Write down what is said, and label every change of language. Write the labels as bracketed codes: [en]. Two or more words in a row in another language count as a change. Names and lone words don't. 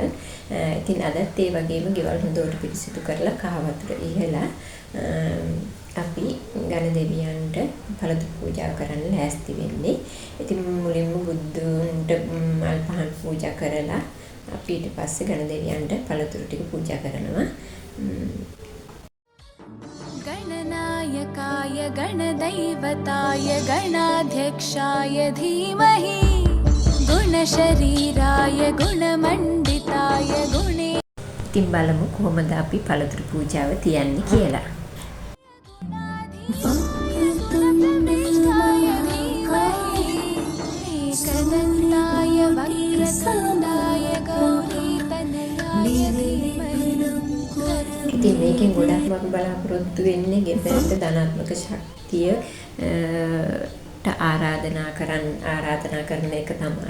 [si] ඉතින් අදත් ඒ වගේම ගෙවල් හොඳට පිරිසිදු කරලා කහ වතුර ඉහලා අපි ගණදෙවියන්ට පළතුරු පූජා කරන්න ලෑස්ති වෙන්නේ. ඉතින් මුලින්ම බුදුන්ට මල් පහන් පූජා කරලා අපි ඊට පස්සේ ගණදෙවියන්ට පළතුරු ටික පූජා කරනවා. [sa] गणनायकाय गणदैवताय गणाध्यक्षाय धीमहि गुणशरीराय गुणमण्डिताय गुणे. [si] ඉතින් බලමු කොහොමද අපි පළතුරු පූජාව තියන්නේ කියලා. ඉතින් මේකෙන් ගොඩක්ම අපි බලාපොරොත්තු වෙන්නේ ගෙදරට ධනාත්මක ශක්තිය ආරාධනා කරන එක තමයි.